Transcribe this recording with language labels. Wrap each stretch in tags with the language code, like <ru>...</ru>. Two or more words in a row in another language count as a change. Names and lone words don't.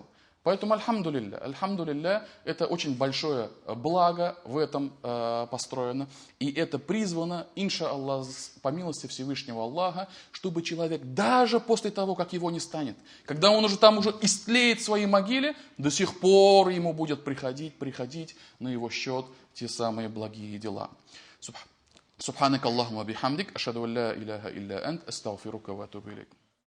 <ru>Поэтому альхамдулилля, это очень большое благо в этом построено. И это призвано,</ru> <ar>إن شاء الله,</ar> <ru>по милости Всевышнего Аллаха, чтобы человек даже после того, как его не станет, когда он уже там уже истлеет в своей могиле, до сих пор ему будет приходить на его счет те самые благие дела.</ru> <ar>سبحانك اللهم بحمدك أشهد أن لا إله إلا أنت أستغفرك وأتوب إليك.</ar>